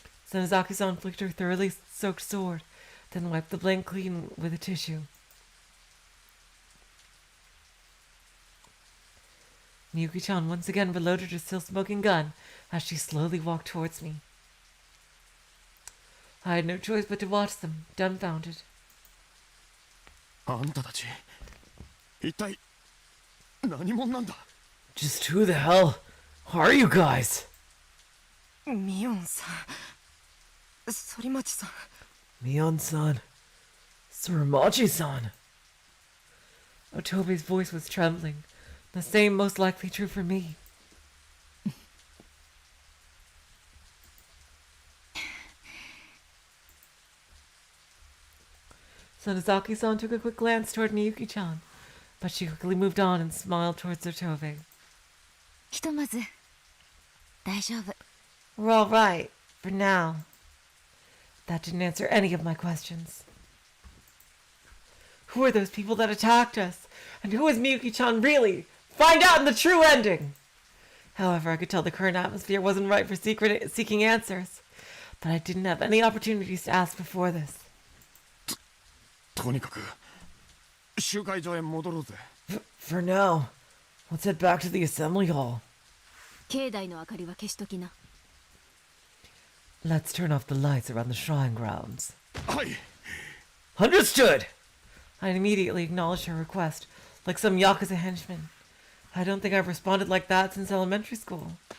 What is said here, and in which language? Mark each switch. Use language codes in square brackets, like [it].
[en] Sonozaki-san flicked her thoroughly soaked sword, then wiped the blade clean with a tissue. Miyuki-chan once again reloaded her still-smoking gun as she slowly walked towards me. I had no choice but to watch them, dumbfounded. [ja] あんたたち一体何者なんだ [en] Just who the hell are you guys? [ja] ミオンさん、反町さん。 [en] Mion-san. Suramachi-san. Otobe's voice was trembling. The same most likely true for me. Sonozaki-san took a quick glance toward Miyuki-chan, but she quickly moved on and smiled towards Otobe. [ja] ひとまず大丈夫。 [en] We're all right, for now. That didn't answer any of my questions. Who are those people that attacked us? And who is Miyuki-chan really? Find out in the true ending! However, I could tell the current atmosphere wasn't right for seeking answers, but I didn't have any opportunities to ask before this. [ja] とにかく集会場へ戻ろうぜ。 [en] For now, let's head back to the assembly hall. [ja] 境内の明かりは消しときな。 [en] Let's turn off the lights around the shrine grounds. [ja] はい。 [en] Understood! I immediately acknowledged her request, like some Yakuza henchman. I don't think I've responded like that since elementary school.